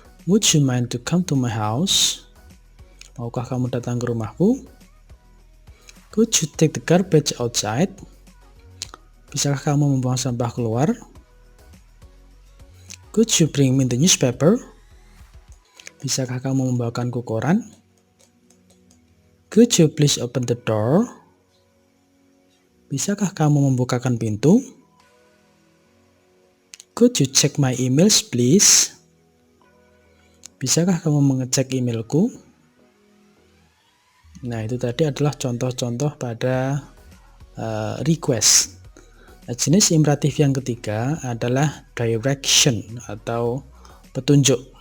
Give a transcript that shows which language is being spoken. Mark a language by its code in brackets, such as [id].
[en] Would you mind to come to my house? [id] Maukah kamu datang ke rumahku? [en] Could you take the garbage outside? [id] Bisakah kamu membuang sampah keluar? [en] Could you bring me the newspaper? [id] Bisakah kamu membawakanku koran? [en] Could you please open the door? [id] Bisakah kamu membukakan pintu? [en] Could you check my emails, please? [id] Bisakah kamu mengecek emailku? Nah, itu tadi adalah contoh-contoh pada request. Nah, jenis imperatif yang ketiga adalah direction atau petunjuk.